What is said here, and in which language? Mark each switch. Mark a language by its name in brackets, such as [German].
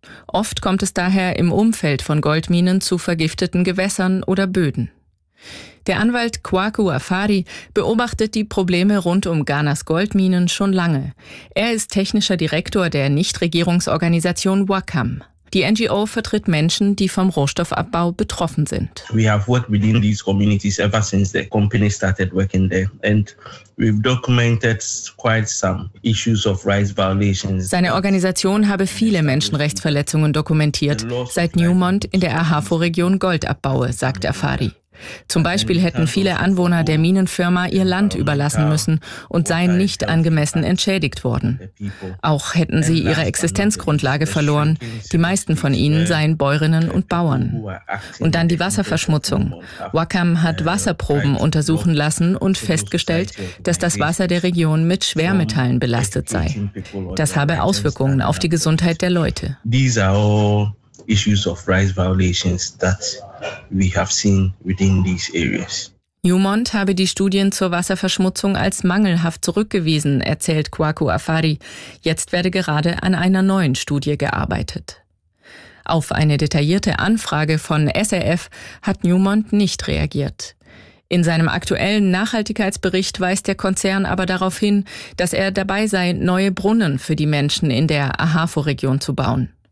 [German] Oft kommt es daher im Umfeld von Goldminen zu vergifteten Gewässern oder Böden. Der Anwalt Kwaku Afari beobachtet die Probleme rund um Ghanas Goldminen schon lange. Er ist technischer Direktor der Nichtregierungsorganisation WACAM. Die NGO vertritt Menschen, die vom Rohstoffabbau betroffen sind. [English] We have worked within these communities ever since the company started working there, and we've documented quite some issues of rights violations. [German] Seine Organisation habe viele Menschenrechtsverletzungen dokumentiert, seit Newmont in der Ahafo-Region Gold abbaue, sagt Afari. Zum Beispiel hätten viele Anwohner der Minenfirma ihr Land überlassen müssen und seien nicht angemessen entschädigt worden. Auch hätten sie ihre Existenzgrundlage verloren. Die meisten von ihnen seien Bäuerinnen und Bauern. Und dann die Wasserverschmutzung. Wacom hat Wasserproben untersuchen lassen und festgestellt, dass das Wasser der Region mit Schwermetallen belastet sei. Das habe Auswirkungen auf die Gesundheit der Leute. [English] These are all issues of rights violations that we have seen within these areas. [German] Newmont habe die Studien zur Wasserverschmutzung als mangelhaft zurückgewiesen, erzählt Kwaku Afari. Jetzt werde gerade an einer neuen Studie gearbeitet. Auf eine detaillierte Anfrage von SRF hat Newmont nicht reagiert. In seinem aktuellen Nachhaltigkeitsbericht weist der Konzern aber darauf hin, dass er dabei sei, neue Brunnen für die Menschen in der Ahafo-Region zu bauen.